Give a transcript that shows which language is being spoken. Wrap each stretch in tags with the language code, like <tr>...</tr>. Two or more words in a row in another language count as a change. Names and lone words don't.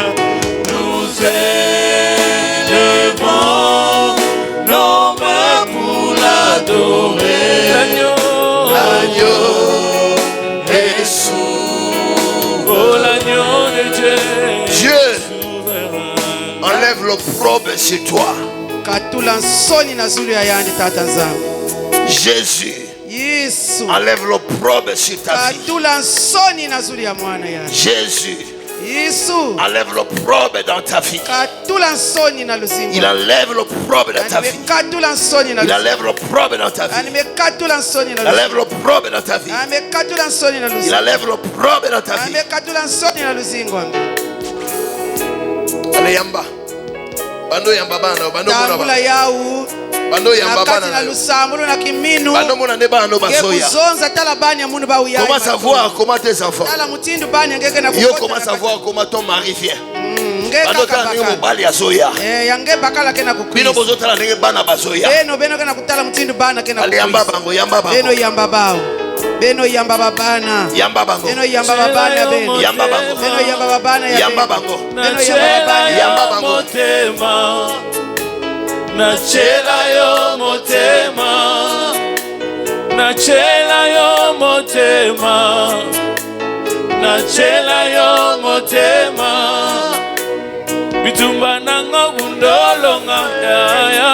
<fr>Nous élevons nos mains pour l'adorer. L'agneau est souverain. oh, l'agneau de Dieu. Dieu, enlève l'opprobre sur toi.</fr> <ktu>Katula nsoni na zulu ya yandi tata nzambe.</ktu> <fr>Jésus, Yesu. enlève l'opprobre sur ta vie.</fr> <ktu>Katula nsoni na zulu ya mwana yandi.</ktu> <fr>Jésus, Yesu. enlève l'opprobre dans ta vie.</fr> <ktu>Katula nsoni na luzingo.</ktu> <fr>Il enlève l'opprobre dans ta vie.</fr> <ktu>Katula nsoni na</ktu> <fr>Il</fr> <ktu>luzingo.</ktu> <fr>enlève l'opprobre dans ta vie.</fr> <ktu>Katula nsoni na</ktu> <fr>Il enlève l'opprobre dans ta vie.</fr> <ktu>Katula nsoni na</ktu> <fr>Il</fr> <ktu>luzingo.</ktu> <fr>enlève l'opprobre dans ta vie.</fr> <ktu>Katula nsoni na luzingo.</ktu> <ln>Allez, yamba. Bando yamba bana, bando Tambula mona. yau. Bando yamba Nakati na bana.</ln> <ktu>lusamulu na kiminu.</ktu> <ln>Bando mona ne bano basoya.</ln> <ktu>Gekuzonza tala bani ya munu ba uyai.</ktu> <fr>Comment savoir comment tes enfants?</fr> <ktu>Tala mutindu bani ngeke na</ktu> <fr>Yo, comment savoir comment ton mari vient?</fr> <ktu>ngeke</ktu> <ln>Bando tala ndenge baka. mobali asoya.</ln> <ktu>Yange bakala kena</ktu> <ln>Bino</ln> <ktu>kukwisa.</ktu> <ln>bozo tala ndenge bana basoya.</ln> <ktu>Beno kena kutala mutindu bana kena</ktu> <ln>Allez, yamba</ln> <ktu>kukwisa.</ktu> <ln>bango, yamba bango.</ln> <ktu>Beno yamba bao. Beno yamba babana.</ktu> <ln>Yamba bango.</ln> <ktu>Beno yamba babana beno.</ktu> <ln>Yamba bango.</ln> <ktu>Beno yamba babana ya</ktu> <ln>Yamba</ln> <ktu>beno.</ktu> <ln>bango.</ln> <ktu>Beno yamba babana.</ktu> <ln>Yamba bango. motema. Nachela yo motema. Nachela yo motema. Nachela yo motema. Bitumba nanga bundolonga ya.</ln>